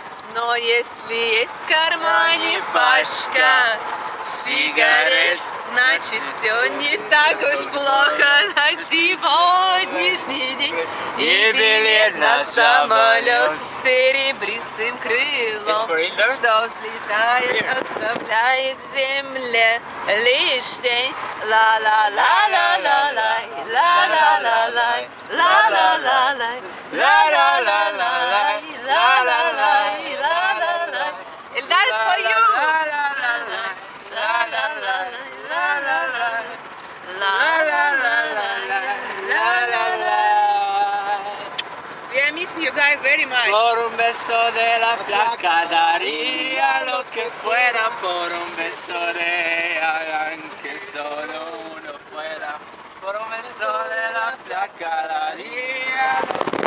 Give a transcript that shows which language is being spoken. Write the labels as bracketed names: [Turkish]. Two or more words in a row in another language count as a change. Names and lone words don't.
[Russian] Но если есть в кармане пачка сигарет, значит все не так уж плохо на сегодняшний день. И билет на самолет с серебристым крылом, что взлетает, оставляет земле лишь тень. Ла-ла-ла-ла-ла-лай, ла-ла-ла-лай, ла-ла-ла-лай, ла-ла-ла-лай, ла-ла-лай, ла-ла-лай. Эльдар, [English] it's for you! We are missing you guys very much. [Spanish] Por un beso de la flaca daría lo que fuera, por un beso de ella, aunque solo uno fuera. Por un beso de la flaca daría lo que